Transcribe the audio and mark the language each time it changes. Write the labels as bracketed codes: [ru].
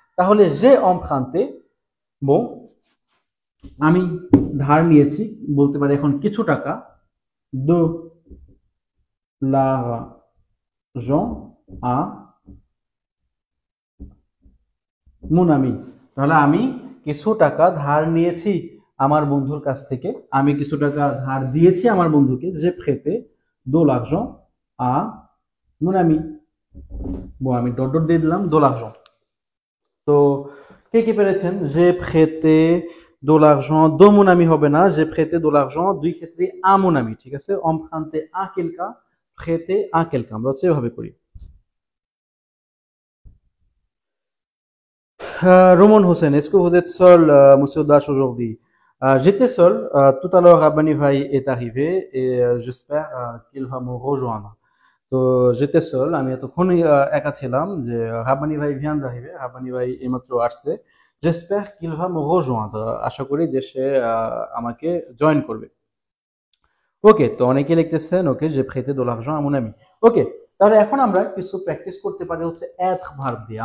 [bn] তাহলে যে emprunté, বো আমি ধার নিয়েছি, বলতে পারি এখন কিছু টাকা, [fr] de l'argent à mon ami। [bn] তাহলে আমি কিছু টাকা ধার নিয়েছি আমার বন্ধুর কাছ থেকে, আমি কিছু টাকা ধার দিয়েছি আমার বন্ধুকে, [fr] j'ai prêté de l'argent à mon ami। [bn] আমি ডট ডট দিয়ে দিলাম [fr] de l'argent। [bn] তো কে কে পেরেছেন? [fr] j'ai prêté de l'argent de mon ami [bn] হবে না, [fr] j'ai prêté de l'argent [bn] দুই ক্ষেত্রে [fr] à mon ami। [bn] ঠিক আছে, [fr] emprunter à quelqu'un prêter à quelqu'un [bn] আমরা হচ্ছে এভাবে করি। [fr] Roman Hussein, est-ce que vous êtes seul, monsieur Dash, aujourd'hui? J'étais seul. Tout à l'heure, Rabani Vai est arrivé et j'espère qu'il va me rejoindre. [bn] তো [fr] j'étais seul, [bn] আমি এতক্ষণই একা ছিলাম যে রাব্বানি ভাই [fr] vient d'arriver, [bn] রাব্বানি ভাই এইমাত্র আসছে। [fr] j'espère qu'il va me rejoindre, [bn] আশা করি যে সে আমাকে জয়েন করবে। ওকে, তো অনেকে লিখতেছেন ওকে যে [fr] prêté de l'argent à mon ami। [bn] ওকে, তাহলে এখন আমরা কিছু প্র্যাকটিস করতে পারি হচ্ছে être ভার্ব দিয়ে।